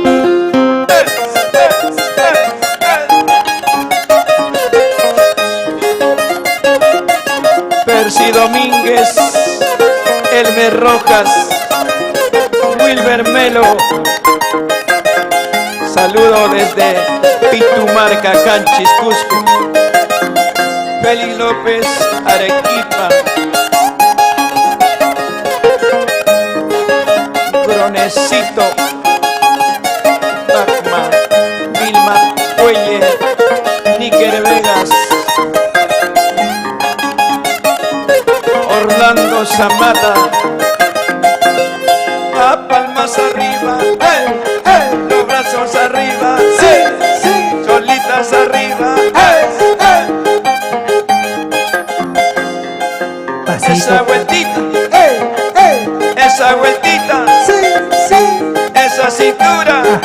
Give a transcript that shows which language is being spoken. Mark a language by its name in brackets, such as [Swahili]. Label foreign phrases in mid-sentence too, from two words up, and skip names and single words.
[Spanish] Percy Domínguez, Elmer Rojas, Wilber Melo, saludo desde Pitumarca, Canchis, Cusco. Félix López, Arequipa. Gronecito, Pacma, Vilma Cuelle, Níker Vegas, Orlando Zamata. A palmas arriba, los brazos arriba, solitas arriba, esa vueltita, esa vueltita, esa cintura.